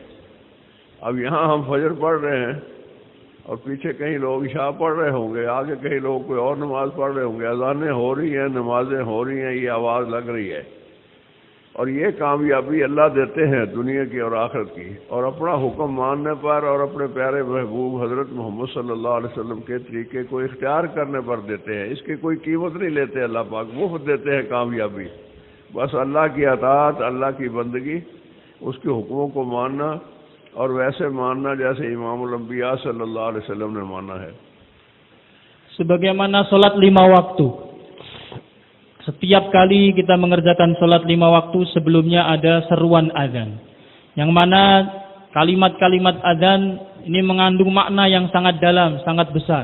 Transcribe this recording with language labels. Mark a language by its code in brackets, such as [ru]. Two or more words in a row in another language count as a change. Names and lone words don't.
[ur] اب یہاں ہم فجر پڑھ رہے ہیں اور پیچھے کہیں لوگ عشاء پڑھ رہے ہوں گے، آگے کہیں لوگ کوئی اور نماز پڑھ رہے ہوں گے، اذانیں ہو رہی ہیں، نمازیں ہو رہی ہیں، یہ آواز لگ رہی ہے، اور یہ کامیابی اللہ دیتے ہیں دنیا کی اور آخرت کی، اور اپنا حکم ماننے پر اور اپنے پیارے محبوب حضرت محمد [ar] صلی اللہ علیہ وسلم [ur] کے طریقے کو اختیار کرنے پر دیتے ہیں۔ اس کی کوئی قیمت نہیں لیتے اللہ پاک، مفت دیتے ہیں کامیابی، بس اللہ کی اطاعت، اللہ کی بندگی، اس کے حکموں کو ماننا، اور ویسے ماننا جیسے امام الانبیاء [ar] صلی اللہ علیہ وسلم [ur] نے مانا ہے۔ [id] Sebagaimana sholat 5 waktu. Setiap kali kita mengerjakan sholat 5 waktu, sebelumnya ada seruan azan, yang mana kalimat-kalimat azan ini mengandung makna yang sangat dalam, sangat besar.